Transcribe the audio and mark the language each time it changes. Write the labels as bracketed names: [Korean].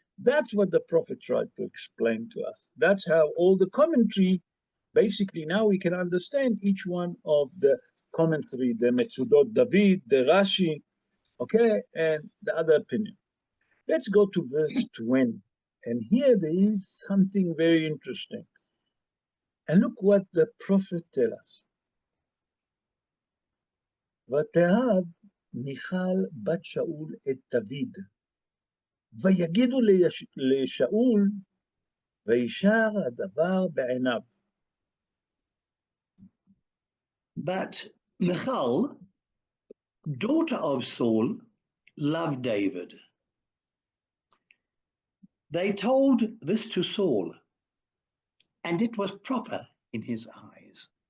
[English] That's what the prophet tried to explain to us. That's how all the commentary, basically now we can understand each one of the commentary, the Metzudot David, the Rashi, okay, and the other opinion. Let's go to verse 20. And here there is something very interesting. And look what the prophet tells us. [Hebrew] ותאהב מיכל בת שאול את דוד, ויגידו לשאול, וישר הדבר בעיניו. [English] But Michal, daughter of Saul, loved David. They told this to Saul, and it was proper in his eyes.